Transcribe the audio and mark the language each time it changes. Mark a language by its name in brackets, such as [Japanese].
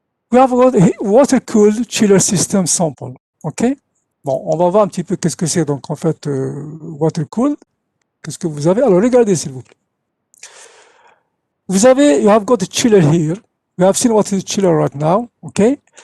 [English] We have got a water-cooled chiller system sample. OK? [French] Bon, on va voir un petit peu qu'est-ce que c'est donc en fait water-cooled. Qu'est-ce que vous avez? Alors, regardez s'il vous plaît. [English] You have got a chiller here. We have seen what is a chiller right now. Okay?